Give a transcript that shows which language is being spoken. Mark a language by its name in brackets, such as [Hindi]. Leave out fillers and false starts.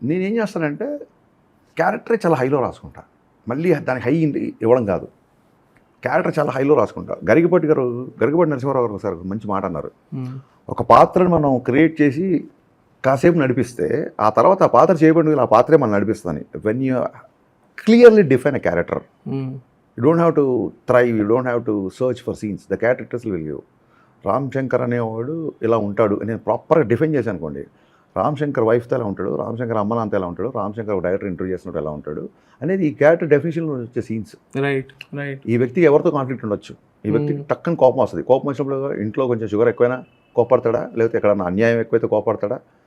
[Telugu] నేను ఏం చేస్తానంటే క్యారెక్టరే చాలా హైలో రాసుకుంటా, మళ్ళీ దానికి హై ఇవ్వడం కాదు, క్యారెక్టర్ చాలా హైలో రాసుకుంటా. గరికపాటి నరసింహారావు గారు సార్ మంచి మాట అన్నారు, ఒక పాత్రను మనం క్రియేట్ చేసి కాసేపు నడిపిస్తే ఆ తర్వాత ఆ పాత్ర చేయబడి ఆ పాత్రే మనం నడిపిస్తుంది. [English] When you clearly define a character, you don't have to thrive, you don't have to search for scenes, the characters will give. [Telugu] Ram Shankar అనేవాడు ఇలా ఉంటాడు, నేను ప్రాపర్గా డిఫైన్ చేశాను అనుకోండి. రామ్ శంకర్ వైఫ్తో ఎలా ఉంటాడు, రామ్ శంకర్ అమ్మ నాన్నతో ఎలా ఉంటాడు, రామ్ శంకర్ ఒక డైరెక్టర్ ఇంటర్వ్యూ చేసినట్టు ఎలా ఉంటాడు అనేది ఈ క్యారెక్టర్ డెఫినేషన్లో వచ్చే సీన్స్. ఈ వ్యక్తికి ఎవరితో కాన్ఫ్లిక్ట్ ఉండొచ్చు, ఈ వ్యక్తికి టక్కని కోపం వస్తుంది, కోపం వచ్చినప్పుడు ఇంట్లో కొంచెం షుగర్ ఎక్కువైనా కోపడతాడా, లేకపోతే ఎక్కడన్నా అన్యాయం ఎక్కువైతే కోపడతాడా.